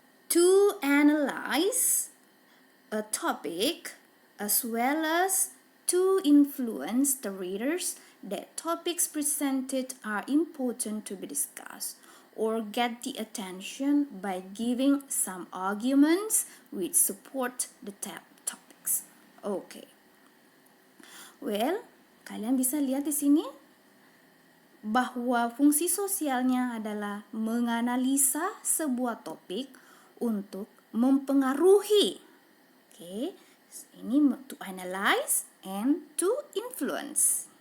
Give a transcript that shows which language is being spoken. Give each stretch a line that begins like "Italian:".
English: To analyze a topic as well as to influence the readers that topics presented are important to be discussed, or get the attention by giving some arguments which support the topics. Okay.
Indonesian: Well, kalian bisa lihat di sini bahwa fungsi sosialnya adalah menganalisa sebuah topik untuk mempengaruhi.
English: Okay.
Indonesian: Ini
English: to analyze and to influence.